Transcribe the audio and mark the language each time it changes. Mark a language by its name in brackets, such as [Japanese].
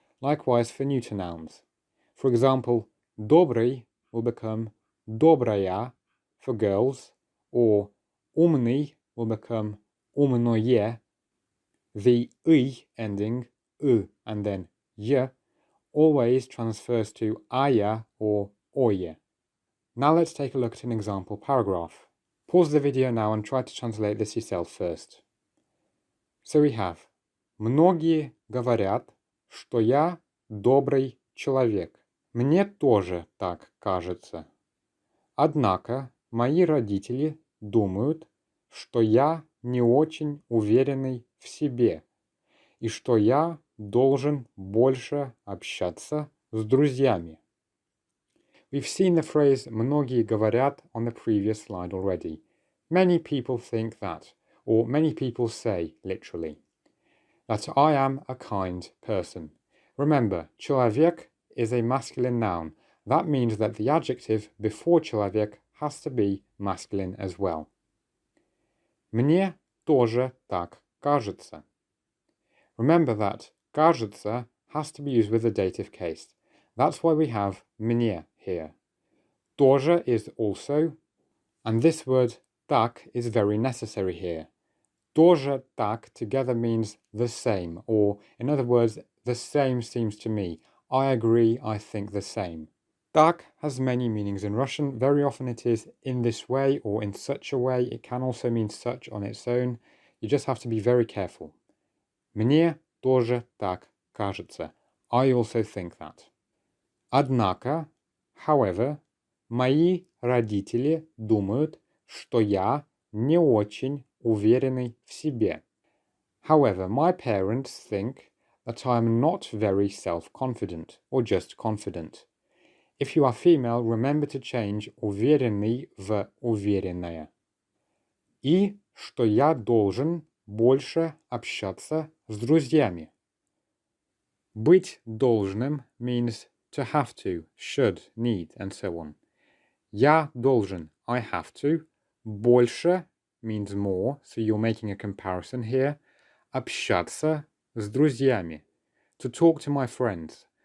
[English] Likewise for neuter nouns. For example, добрый will become добрая for girls, or умный will become умное. The «ый» ending, and then «й» always transfers to ая or оє. Now let's take a look at an example paragraph. Pause the video now and try to translate this yourself first. So we have [Russian] Многие говорят, что я добрый человек. Мне тоже так кажется. Однако мои родители думают, что я не очень уверенный в себе и что я должен больше общаться с друзьями. [English] We've seen the phrase [Russian] многие говорят [English] on the previous slide already. Many people think that, or many people say, literally, that I am a kind person. Remember, человек is a masculine noun. That means that the adjective before человек has to be masculine as well. [Russian] Мне тоже так кажется. [English] Remember that кажется has to be used with the dative case. That's why we have мне here. Тоже is also, and this word так is very necessary here. [Russian] Тоже так [English] together means the same, or in other words, the same seems to me. I agree, I think the same. Так has many meanings in Russian. Very often it is in this way or in such a way. It can also mean such on its own. You just have to be very careful. [Russian] Мне тоже так кажется. [English] I also think that. [Russian] Однако, [English] however, [Russian] мои родители думают, что я не очень уверенный в себе. [English] However, my parents think that I am not very self-confident or just confident. If you are female, remember to change [Russian] уверенный в уверенное. И что я должен больше общаться с друзьями. Быть должным [English] means to have to, should, need, and so on. [Russian] Я должен, [English] I have to. Больше means more, so you're making a comparison here. [Russian] Общаться с друзьями, [English] to talk to my friends.